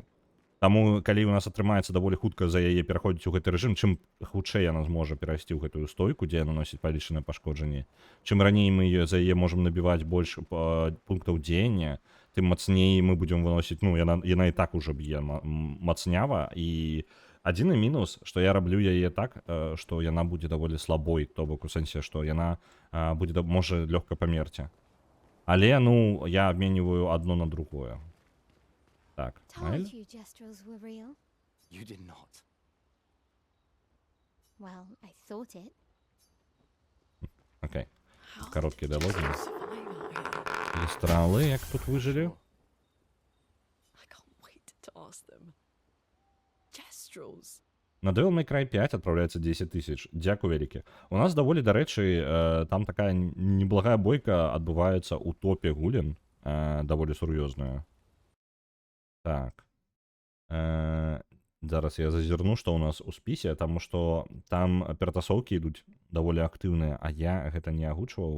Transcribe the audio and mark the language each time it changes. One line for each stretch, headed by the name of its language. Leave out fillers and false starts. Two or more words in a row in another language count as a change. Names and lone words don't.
Belarusian: Таму, калі у нас атрымаецца даволі хутка за яе пераходзіць у гэты рэжым, чым хутчэй яна зможа перайсці ў гэтую стойку, дзе яна носіць павялічанае пашкоджанне, чым раней мы за яе можам набіваць больш пунктаў дзеяння, тым мацней мы будзем выносіць, ну яна і так ужо б'е мацнява, і адзіны мінус, што я раблю яе так, што яна будзе даволі слабой, то бок у сэнсе, што яна будзе можа лёгка памерці. Але ну я абменьваю адно на другое. Так, Наэль?
English: Told you Jestrels were real. You did not. Well, I thought it. Окей. How
Russian: Короткие
English: did
Russian: диалоги.
English: Jestrel survive out here?
Ukrainian: Лістрали, як тут вижили?
English: I can't wait to ask them. Jestrels.
Russian: На Devil May Cry 5 отправляется 10 тысяч.
Belarusian: Дякую вялікі. У нас даволі, дарэчы, там такая неблагая бойка адбываецца ў топе гулін, даволі сур'ёзная. Так. Зараз я зазірну, што ў нас у спісе, таму што там ператасоўкі ідуць даволі актыўныя, а я гэта не агучваў.